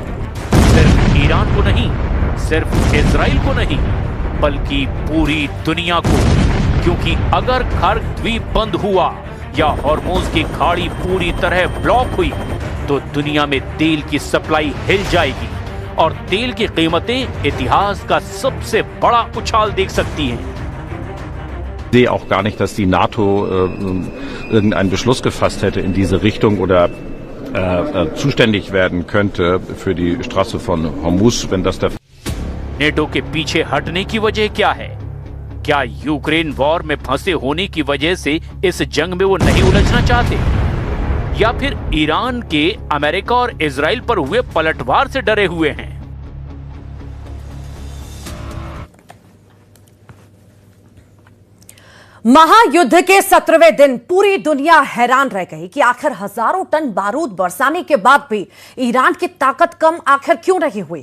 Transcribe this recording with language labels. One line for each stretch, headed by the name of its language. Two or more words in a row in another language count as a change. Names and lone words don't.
Hindi: सिर्फ ईरान को नहीं, सिर्फ इजराइल को नहीं, बल्कि पूरी दुनिया को। क्योंकि अगर कर्ग द्वीप बंद हुआ या हॉर्मोज की खाड़ी पूरी तरह ब्लॉक हुई तो दुनिया में तेल की सप्लाई हिल जाएगी और तेल की कीमतें इतिहास का सबसे बड़ा उछाल देख सकती हैं।
German: Ich sehe auch gar nicht, dass die NATO irgendeinen Beschluss gefasst hätte in diese Richtung oder zuständig werden könnte für die Straße von Hormuz, wenn das der
Hindi: नेटो के पीछे हटने की वजह क्या है? क्या यूक्रेन वॉर में फंसे होने की वजह से इस जंग में वो नहीं उलझना चाहते, या फिर ईरान के अमेरिका और इजराइल पर हुए पलटवार से डरे हुए हैं? महायुद्ध के 17वें दिन पूरी दुनिया हैरान रह गई कि आखिर हजारों टन बारूद बरसाने के बाद भी ईरान की ताकत कम आखिर क्यों नहीं हुई।